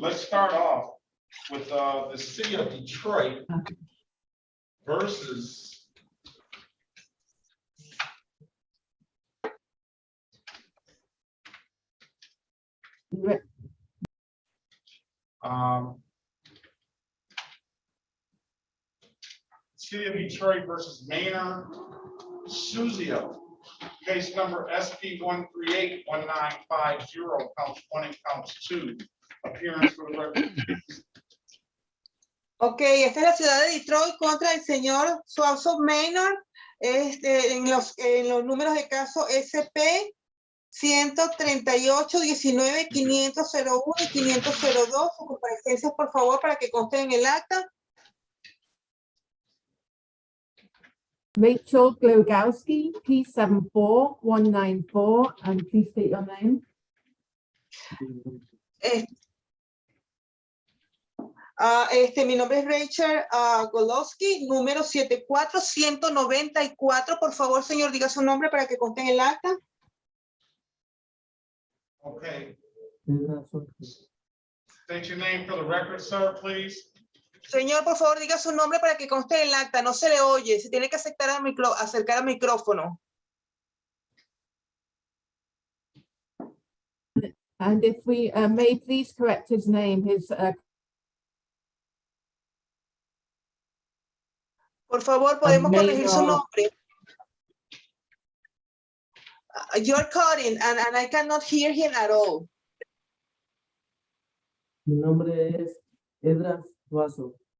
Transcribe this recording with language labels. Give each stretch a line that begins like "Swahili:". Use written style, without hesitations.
English: Let's start off with the city of Detroit versus City of Detroit versus Maynard Suzio. Case number SP 1381950, counts 1 and counts 2. Appearance for the record.
Spanish: Ok, esta es la ciudad de Detroit contra el señor Suazo Maynard, en los números de caso SP 138-19, 500-01 y 500-02. Sus comparecencias, por favor, para que consten en el acta.
English: Rachel Glogowski, P74194, and please state your name.
Spanish: Mi nombre es Rachel Golowski, número 74194. Por favor, señor, diga su nombre para que conste en el acta.
English: Okay. State your name for the record, sir, please.
Spanish: Señor, por favor, diga su nombre para que conste en el acta. No se le oye. Se tiene que acercar al micrófono.
English: And if we may please correct his name,
Spanish: Por favor, podemos corregir su nombre.
English: You're cutting and I cannot hear him at all.
Spanish: Mi nombre es Edras Suazo.